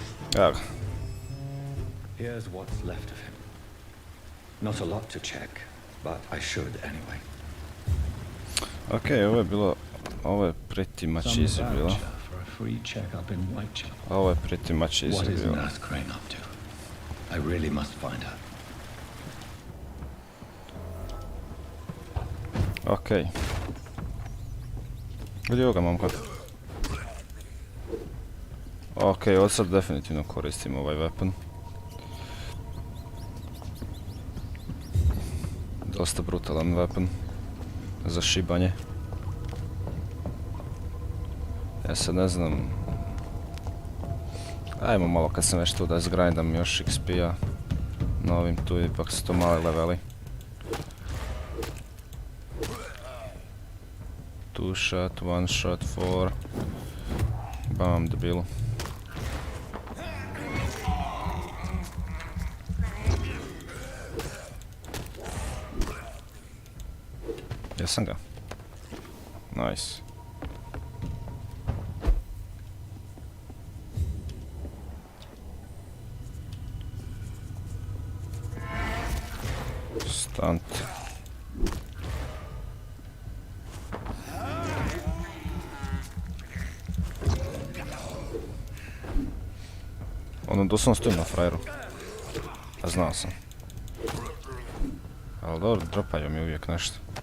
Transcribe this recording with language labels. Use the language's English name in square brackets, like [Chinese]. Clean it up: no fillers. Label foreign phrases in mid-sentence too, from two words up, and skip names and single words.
[Croatian] Evo ga. [English] Here's what's left of him. Not a lot to check, but I should anyway. [Croatian] Okej, ovo je bilo... Ovo je [English] pretty much easy [Croatian] bilo. Ovo je [English] pretty much easy [Croatian] bilo. [English] I really must find her. [Croatian] Okej. Gdje je ovoga momka? Okej, od sad definitivno koristim ovaj weapon. Dosta brutalan weapon. Za šibanje. Ja sad ne znam... Ajmo malo kad sam već tu da izgrindam još XP-a. Na ovim tu ipak su to mali leveli. [English] Two shot, one shot, 4. [Croatian] Bam, debilu. Jesam ga. [English] Nice. Stunt. [Croatian] Ono doslovno stojim na frajeru. A znao sam. Ali dobro, dropaju mi uvijek nešto.